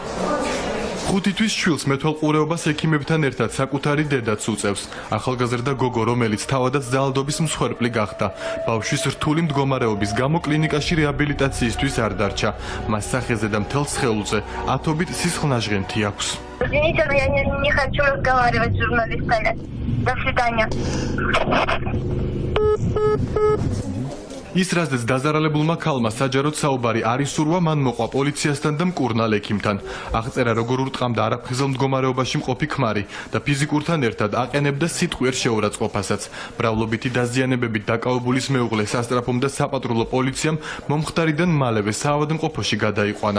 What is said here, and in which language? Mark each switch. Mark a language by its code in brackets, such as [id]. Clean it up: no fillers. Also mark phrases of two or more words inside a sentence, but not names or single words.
[ka] ხუთი თვის შვილს მეთვალყურეობას ექიმებთან ერთად საკუთარი დედაც უწევს. ახალგაზრდა გოგო, რომელიც თავადაც ძალადობის მსხვერპლი გახდა. ბავშვის რთული მდგომარეობის გამო კლინიკაში რეაბილიტაციისთვის არ დარჩა. მას სახეზე და მთელ სხეულზე ათობით სისხლნაჟღენთი აქვს. [ru] Извините, но я не хочу разговаривать с журналистами. До свидания. [ka] ის რაზეც დაზარალებულმა ქალმა საჯაროდ საუბარი არ ისურვა, მან მოყვა პოლიციასთან და მკურნალ ექიმთან. აღწერა როგორ ურტყამდა არაფხიზელ მდგომარეობაში მყოფი ქმარი და ფიზიკურთან ერთად აყენებდა სიტყვიერ შეურაცხყოფასაც. მრავლობითი დაზიანებებით დაკავებულის მეუღლე სასტრაფომდა საპატრულო პოლიციამ მომხდარიდან მალევე საავადმყოფოში გადაიყვანა.